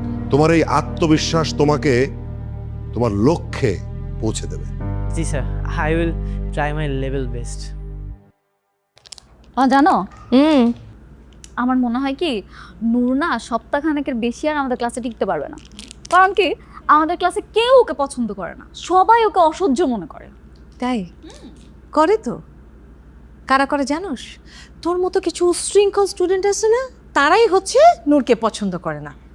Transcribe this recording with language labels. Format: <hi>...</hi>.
<bn>তোমার এই আত্মবিশ্বাস তোমাকে তোমার লক্ষ্যে পৌঁছে দেবে। জি sir,</bn> <en>I will try my level best.</en> <bn>জানো, হুম। আমার মনে হয় কি নূর না সপ্তাহখানেকের বেশি আর আমাদের ক্লাসে টিকতে পারবে না। কারণ কি আমাদের ক্লাসে কেউ ওকে পছন্দ করে না, সবাই ওকে অসহ্য মনে করে। তাই? করে তো। কারা করে জানোস? তোর মতো কিছু উশৃঙ্খল স্টুডেন্ট আছে না, তারাই হচ্ছে নূরকে পছন্দ করে না।</bn>